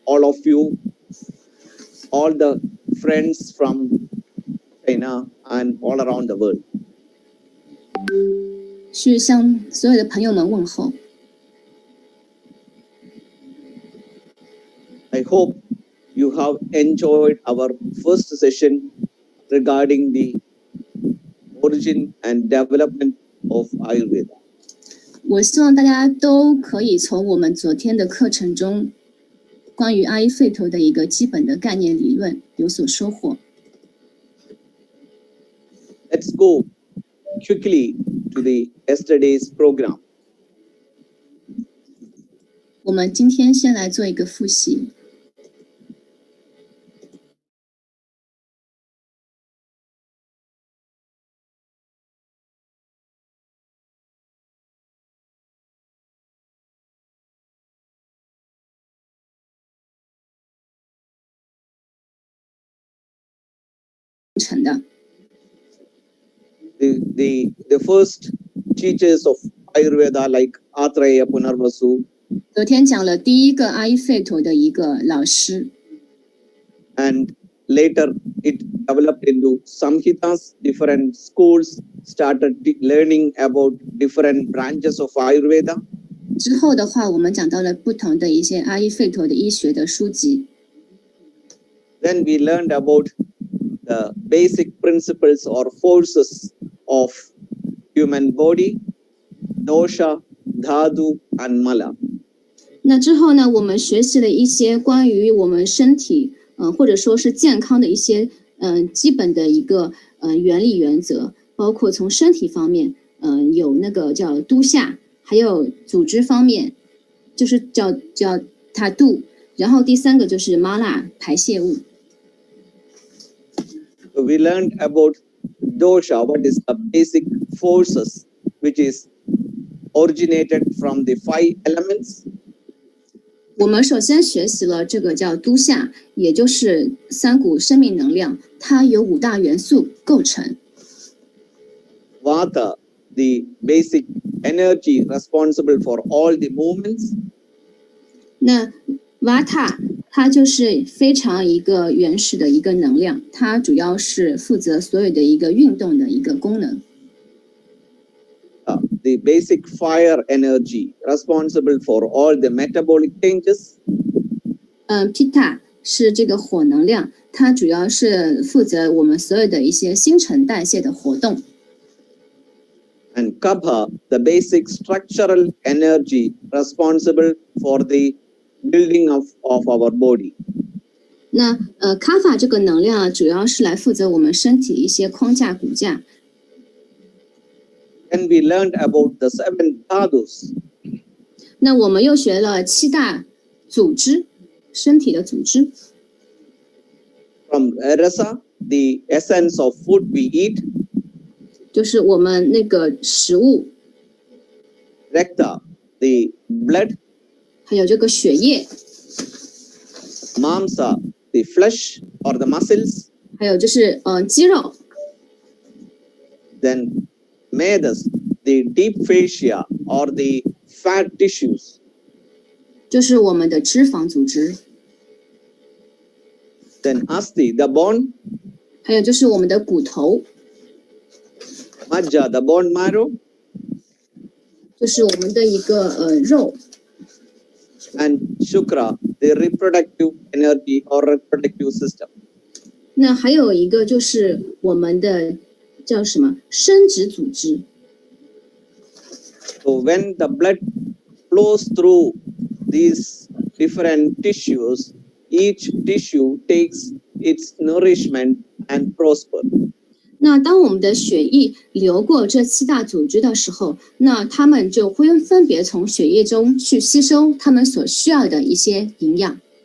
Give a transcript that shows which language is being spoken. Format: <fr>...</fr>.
<en>all of you, all the friends from China and all around the world.</en> <zh>是向所有的朋友们问候。</zh> <en>I hope you have enjoyed our first session regarding the origin and development of Ayurveda.</en> <zh>我希望大家都可以从我们昨天的课程中，关于阿育吠陀的一个基本的概念理论有所收获。</zh> <en>Let's go quickly to the yesterday's program.</en> <zh>我们今天先来做一个复习。成的。</zh> <en>The first teachers of Ayurveda like Atreya Punarvasu</en> <zh>昨天讲了第一个阿育吠陀的一个老师，</zh> <en>and later it developed into Samhitas. Different schools started learning about different branches of Ayurveda.</en> <zh>之后的话，我们讲到了不同的一些阿育吠陀的医学的书籍。</zh> <en>Then we learned about the basic principles or forces of human body, dosha, dhatu, and mala.</en> <zh>那之后呢，我们学习了一些关于我们身体，或者说是健康的一些，基本的一个，原理原则，包括从身体方面，有那个叫都夏，还有组织方面，就是叫塔杜，然后第三个就是麻辣排泄物。</zh> <en>So we learned about dosha, what is the basic forces which is originated from the 5 elements.</en> <zh>我们首先学习了这个叫都夏，也就是3股生命能量，它由5大元素构成。</zh> <en>Vata, the basic energy responsible for all the movements.</en> <zh>那瓦塔它就是非常一个原始的一个能量，它主要是负责所有的一个运动的一个功能。</zh> <en>The basic fire energy responsible for all the metabolic changes.</en> <zh>Pitta 是这个火能量，它主要是负责我们所有的一些新陈代谢的活动。</zh> <en>And Kapha, the basic structural energy responsible for the building of our body.</en> <zh>那卡法这个能量啊，主要是来负责我们身体一些框架骨架。</zh> <en>And we learned about the 7 dhadus.</en> <zh>那我们又学了7大组织，身体的组织。</zh> <en>From rasa, the essence of food we eat.</en> <zh>就是我们那个食物。</zh> <en>Rakta, the blood.</en> <zh>还有这个血液。</zh> <en>Mamsa, the flesh or the muscles.</en> <zh>还有就是肌肉。</zh> <en>Then Medas, the deep fascia or the fat tissues.</en> <zh>就是我们的脂肪组织。</zh> <en>Then Asti, the bone.</en> <zh>还有就是我们的骨头。</zh> <en>Majja, the bone marrow.</en> <zh>就是我们的一个肉。</zh> <en>And Shukra, the reproductive energy or reproductive system.</en> <zh>那还有一个就是我们的叫什么生殖组织。</zh> <en>So when the blood flows through these different tissues, each tissue takes its nourishment and prosper.</en> <zh>那当我们的血液流过这7大组织的时候，那它们就会分别从血液中去吸收它们所需要的一些营养。</zh>